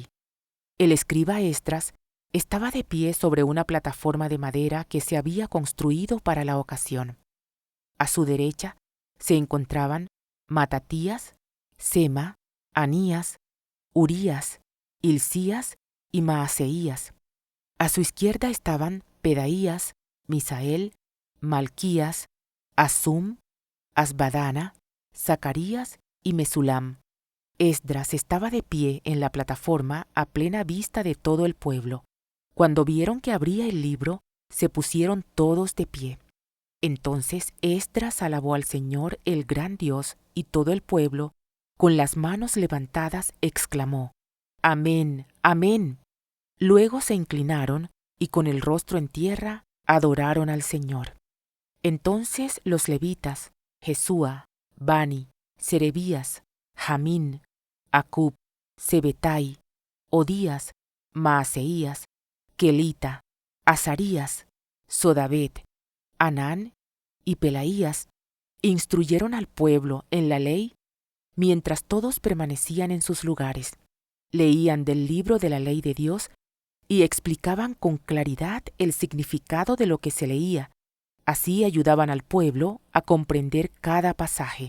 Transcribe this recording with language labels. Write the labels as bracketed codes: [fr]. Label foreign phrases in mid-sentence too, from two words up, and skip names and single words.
[es] El escriba Esdras estaba de pie sobre una plataforma de madera que se había construido para la ocasión. A su derecha se encontraban Matatías, Sema, Anías, Urías, Hilcías y Maaseías. A su izquierda estaban Pedaías, Misael, Malquías, Asum, Asbadana, Zacarías y Mesulam. Esdras estaba de pie en la plataforma a plena vista de todo el pueblo. Cuando vieron que abría el libro, se pusieron todos de pie. Entonces Esdras alabó al Señor, el gran Dios, y todo el pueblo, con las manos levantadas, exclamó: Amén, amén. Luego se inclinaron y con el rostro en tierra adoraron al Señor. Entonces los levitas, Jesúa, Bani, Serebías, Jamín, Acub, Sebetai, Odías, Maaseías, Kelita, Azarías, Sodabet, Anán y Pelaías instruyeron al pueblo en la ley mientras todos permanecían en sus lugares. Leían del libro de la ley de Dios y explicaban con claridad el significado de lo que se leía. Así ayudaban al pueblo a comprender cada pasaje.